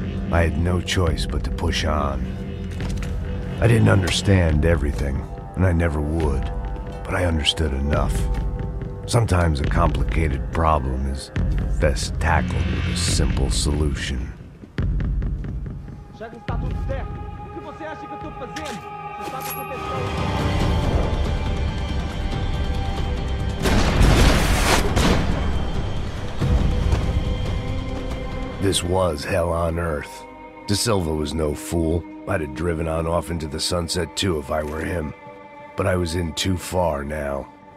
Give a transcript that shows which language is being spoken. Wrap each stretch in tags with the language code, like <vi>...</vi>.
<en>I had no choice but to push on. I didn't understand everything, and I never would, but I understood enough. Sometimes a complicated problem is best tackled with a simple solution.</en> <pt>Já que está tudo certo, o que você acha que eu estou fazendo? Você sabe o que aconteceu?</pt> <en>This was hell on earth. De Silva was no fool. I'd have driven on off into the sunset too if I were him. But I was in too far now.</en>